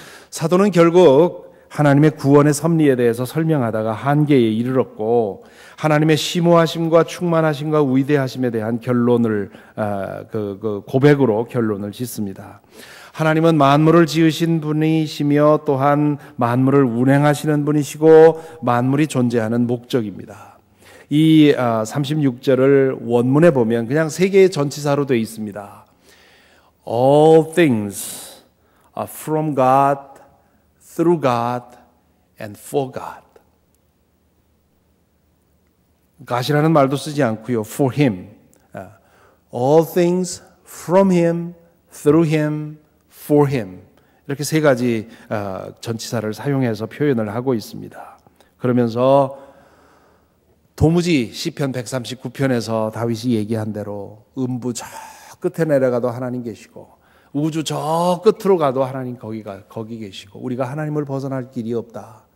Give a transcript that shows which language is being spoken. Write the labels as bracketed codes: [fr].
[ko] 사도는 결국 하나님의 구원의 섭리에 대해서 설명하다가 한계에 이르렀고 하나님의 심오하심과 충만하심과 위대하심에 대한 결론을 고백으로 결론을 짓습니다. 하나님은 만물을 지으신 분이시며 또한 만물을 운행하시는 분이시고 만물이 존재하는 목적입니다. 이 36절을 원문에 보면 그냥 세 개의 전치사로 되어 있습니다. [en] All things are from God, through God, and for God. [ko] God이라는 말도 쓰지 않고요. [en] For Him. All things from Him, through Him, for Him. [ko] 이렇게 세 가지 전치사를 사용해서 표현을 하고 있습니다. 그러면서 도무지 시편 139편에서 다윗이 얘기한 대로 음부 저 끝에 내려가도 하나님 계시고 우주 저 끝으로 가도 하나님 거기 계시고 우리가 하나님을 벗어날 길이 없다.